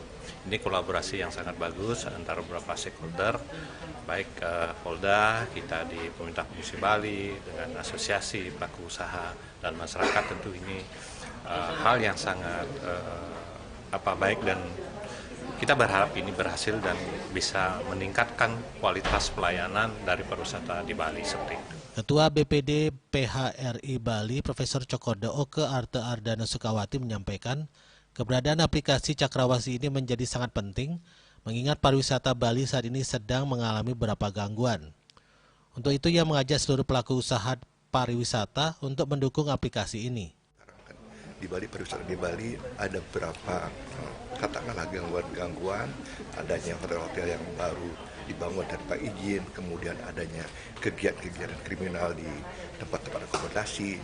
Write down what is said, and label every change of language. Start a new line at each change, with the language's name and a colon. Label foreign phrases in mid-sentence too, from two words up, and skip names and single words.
Indonesian: Ini kolaborasi yang sangat bagus antara beberapa stakeholder, baik Polda, kita di Pemerintah Provinsi Bali, dengan asosiasi pelaku usaha dan masyarakat. Tentu ini hal yang sangat baik dan kita berharap ini berhasil dan bisa meningkatkan kualitas pelayanan dari pariwisata di Bali seperti itu. Ketua BPD PHRI Bali, Profesor Cokodo Oke Arte Ardana Sukawati menyampaikan, keberadaan aplikasi Cakrawasi ini menjadi sangat penting, mengingat pariwisata Bali saat ini sedang mengalami beberapa gangguan. Untuk itu, ia mengajak seluruh pelaku usaha pariwisata untuk mendukung aplikasi ini. Di Bali, pariwisata di Bali ada beberapa katakanlah gangguan, adanya hotel-hotel yang baru dibangun tanpa izin, kemudian adanya kegiatan-kegiatan kriminal di tempat-tempat akomodasi.